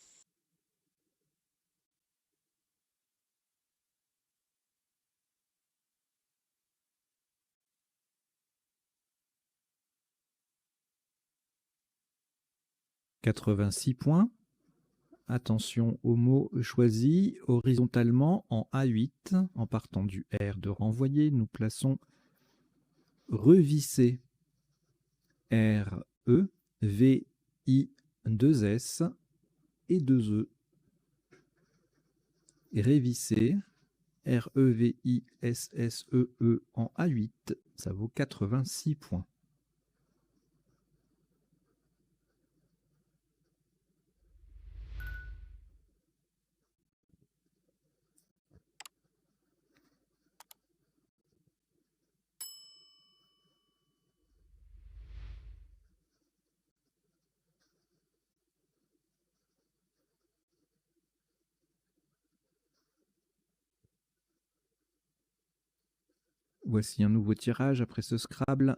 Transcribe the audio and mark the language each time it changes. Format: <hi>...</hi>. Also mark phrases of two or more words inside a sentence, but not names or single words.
<fr>« 86 points. Attention au mot choisi. Horizontalement en A8, en partant du R de renvoyer, nous plaçons revisser. R, E, V, I, 2 S et 2 E. Et révisser. R, E, V, I, S, S, E, E en A8, ça vaut 86 points. Voici un nouveau tirage après ce Scrabble.</fr>